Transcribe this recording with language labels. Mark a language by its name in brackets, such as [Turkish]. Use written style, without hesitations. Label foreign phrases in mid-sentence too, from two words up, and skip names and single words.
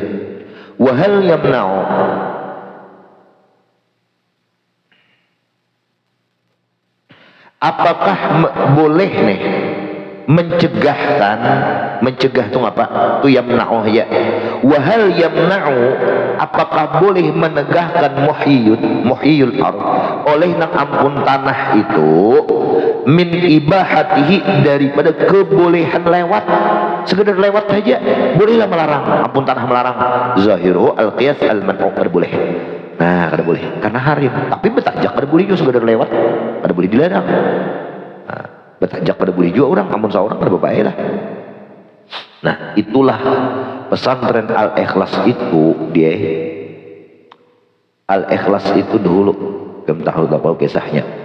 [Arabic] وهل يمنع, [Indonesian] apakah boleh nih mencegah tuh apa? [Banjar] Tuh yamna'u ya. [Arabic] وهل يمنع, [Banjar] apakah boleh menegahkan [Arabic] محيي الأرض [Banjar] oleh nang ampun tanah itu [Arabic] من إباحته, [Banjar] daripada kebolehan lewat, sekedar lewat saja bolehlah melarang, ampun tanah melarang. [Arabic] ظاهر القياس المنع, boleh. [Banjar] Nah, kada boleh karena harim. Tapi betajak kada boleh juga, sekedar lewat kada boleh dilarang. Nah, betajak kada boleh juga orang, ampun seorang kada bapak lah. [Indonesian] Nah, itulah pesantren Al-Ikhlas itu. Dia Al-Ikhlas itu dulu, kamu tahu apa kisahnya?